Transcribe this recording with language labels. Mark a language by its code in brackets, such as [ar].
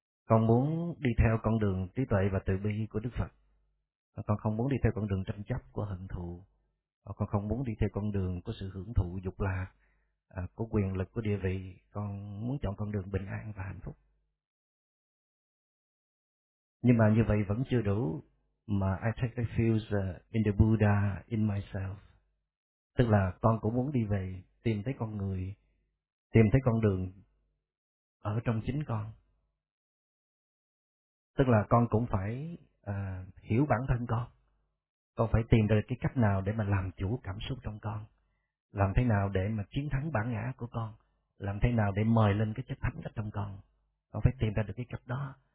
[vi] con muốn đi theo con đường trí tuệ và từ bi của Đức Phật. Con không muốn đi theo con đường tranh chấp của hận thù. Con không muốn đi theo con đường của sự hưởng thụ dục lạc, của quyền lực, của địa vị. Con muốn chọn con đường bình an và hạnh phúc. Nhưng mà như vậy vẫn chưa đủ. [en] Mà I take refuge in the Buddha in myself. [vi] Tức là con cũng muốn đi về tìm thấy con người, tìm thấy con đường ở trong chính con. Tức là con cũng phải hiểu bản thân con phải tìm ra cái cách nào để mà làm chủ cảm xúc trong con, làm thế nào để mà chiến thắng bản ngã của con, làm thế nào để mời lên cái chất thánh ở trong con phải tìm ra được cái cách đó.